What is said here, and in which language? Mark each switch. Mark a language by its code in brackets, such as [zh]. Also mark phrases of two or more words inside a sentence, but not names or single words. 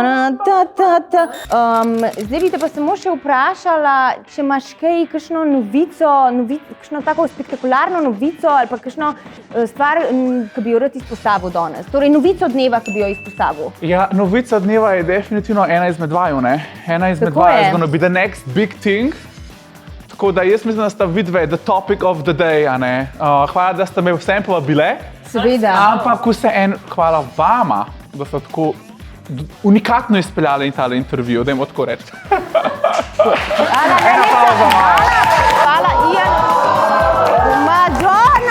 [sl] Zdaj bi te pa samo še vprašala, če imaš kakšno novico, kakšno tako spektakularno novico ali pa kakšno stvar, ki bi jo rad izpostavil danes. Torej novico dneva, ki bi jo izpostavil. Ja, novica dneva je definitivno ena izmed vaju, ne? Ena izmed Tako vaju je. [en] is gonna be the next big thing. [sl] Tako da jaz mislim, da sta vidve [en] the topic of the day, [sl] a ne? Hvala, da ste me vsem povabile. Seveda. Ampak vseeno hvala vama, da ste tako unikatno izpeljali tale intervju, dajmo tako reči. Hvala, Ian. Madonna!